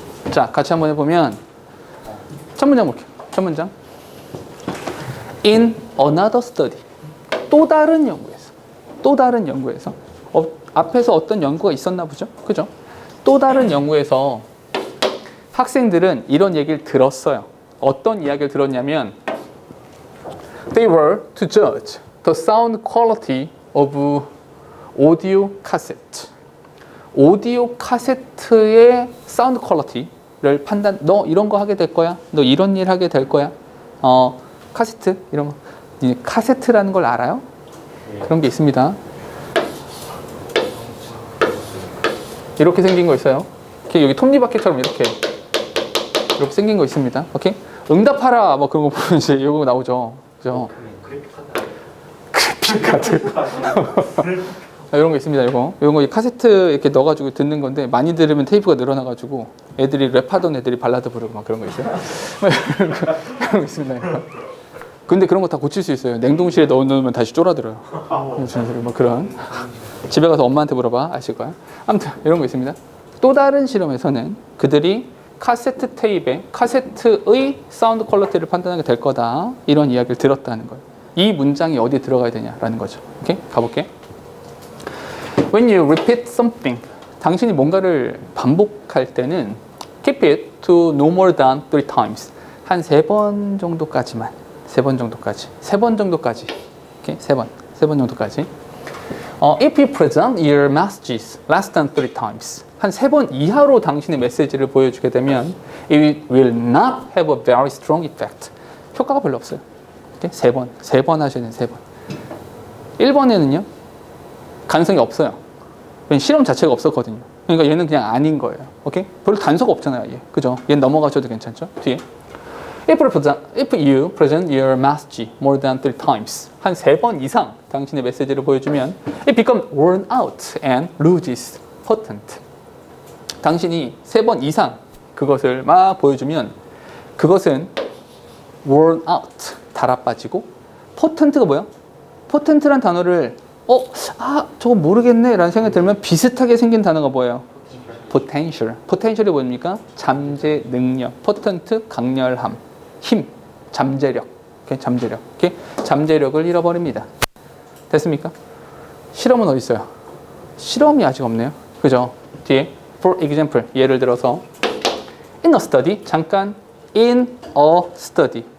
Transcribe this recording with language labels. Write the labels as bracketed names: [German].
[Korean] 자, 같이 한번 해보면 첫 문장 볼게요. 첫 문장. [English] In another study. [Korean] 또 다른 연구에서. 또 다른 연구에서. 앞에서 어떤 연구가 있었나 보죠? 그죠? 또 다른 연구에서 학생들은 이런 얘기를 들었어요. 어떤 이야기를 들었냐면 [English] They were to judge the sound quality of audio cassette. [Korean] 오디오 카세트의 사운드 퀄리티를 판단. 너 이런 거 하게 될 거야? 너 이런 일 하게 될 거야? 카세트 이런 거. 카세트라는 걸 알아요? 그런 게 있습니다. 이렇게 생긴 거 있어요. 여기 톱니바퀴처럼 이렇게 생긴 거 있습니다. 오케이? 응답하라 뭐 그런 거 보면 이제 이거 나오죠. 그죠? 그래픽 카드. 이런 거 있습니다. 이런 거 카세트 이렇게 넣어가지고 듣는 건데 많이 들으면 테이프가 늘어나가지고 애들이 랩하던 애들이 발라드 부르고 막 그런 거 있어요. 그런 거 있습니다. 이거. 근데 그런 거 다 고칠 수 있어요. 냉동실에 넣어놓으면 다시 쫄아들어요. 뭐 그런. 집에 가서 엄마한테 물어봐. 아실 거야. 아무튼 이런 거 있습니다. 또 다른 실험에서는 그들이 카세트 테이프의 카세트의 사운드 퀄리티를 판단하게 될 거다. 이런 이야기를 들었다는 거예요. 이 문장이 어디에 들어가야 되냐라는 거죠. 오케이? 가볼게. [English] When you repeat something, [Korean] 당신이 뭔가를 반복할 때는 [English] keep it to no more than 3 times. [Korean] 한 3번 정도까지만. 3번 정도까지. 3번 정도까지. 오케이? 3번 정도까지. [English] If you present your messages less than 3 times. [Korean] 한 3번 이하로 당신의 메시지를 보여주게 되면 [English] it will not have a very strong effect. [Korean] 효과가 별로 없어요. 오케이? 3번 하셔야 돼요. 3번. 1번에는요. 가능성이 없어요. 왜냐면 실험 자체가 없었거든요. 그러니까 얘는 그냥 아닌 거예요. 오케이? 별로 단서가 없잖아요. 얘. 그죠? 얘는 넘어가셔도 괜찮죠? 뒤에. [English] If you present your message more than 3 times. [Korean] 한 3번 이상 당신의 메시지를 보여주면 [English] it becomes worn out and loses potent. [Korean] 당신이 3번 이상 그것을 막 보여주면 그것은 [English] worn out, [Korean] 달아빠지고 potent가 뭐야? potent란 단어를 저거 모르겠네 라는 생각이 들면 비슷하게 생긴 단어가 뭐예요? potential. potential이 뭡니까? 잠재 능력. potent, 강렬함. 힘. 잠재력. 오케이? 잠재력. 오케이? 잠재력을 잃어버립니다. 됐습니까? 실험은 어디 있어요? 실험이 아직 없네요. 그죠? 뒤에 [English] for example. [Korean] 예를 들어서 [English] in a study. [Korean] 잠깐 [English] in a study.